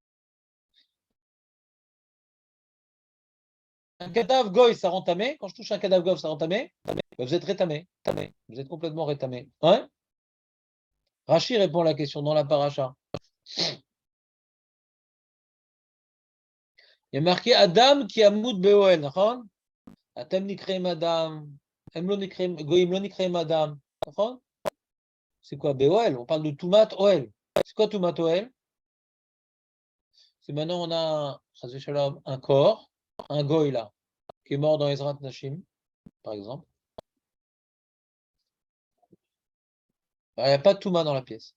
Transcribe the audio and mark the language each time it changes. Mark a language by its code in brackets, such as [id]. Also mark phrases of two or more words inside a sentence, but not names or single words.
[fr] Un cadavre goy, ça rend tamé. Quand je touche un cadavre goy, ça rend tamé. Vous êtes rétamé. Vous êtes complètement rétamé. Ouais. Rachi répond à la question dans la paracha. Il y a marqué Adam qui a moud beoel. [he] אתם נקראים אדם. גויים לא נקראים אדם. [fr] C'est quoi beoel? On parle de [he] טומאת אוהל. [fr] C'est quoi [he] טומאת אוהל? [fr] C'est maintenant on a un corps, un goy là, qui est mort dans Ezrat Nashim, par exemple. Il n'y a pas de Touma dans la pièce.